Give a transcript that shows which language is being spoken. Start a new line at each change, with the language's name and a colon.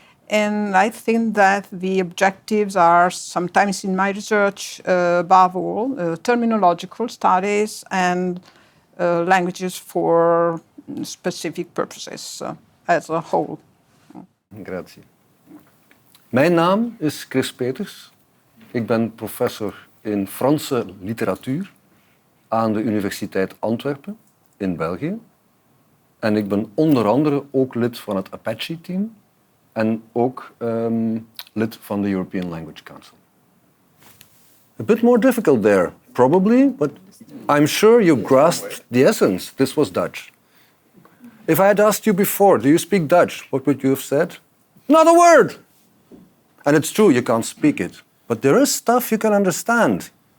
English: And I think that the objectives are sometimes in my research, above all, terminological studies and languages for specific purposes as a whole.
Italian: Grazie.
Dutch: Mijn naam is Kris Peeters. Ik ben professor in Franse literatuur aan de Universiteit Antwerpen in België. En ik ben onder andere ook lid van het Apache-team en ook lid van de European Language Council.
English: A bit more difficult there, probably, but I'm sure you grasped the essence. This was Dutch. If I had asked you before, do you speak Dutch? What would you have said? Not a word! And it's true, you can't speak it. But there is stuff you can understand.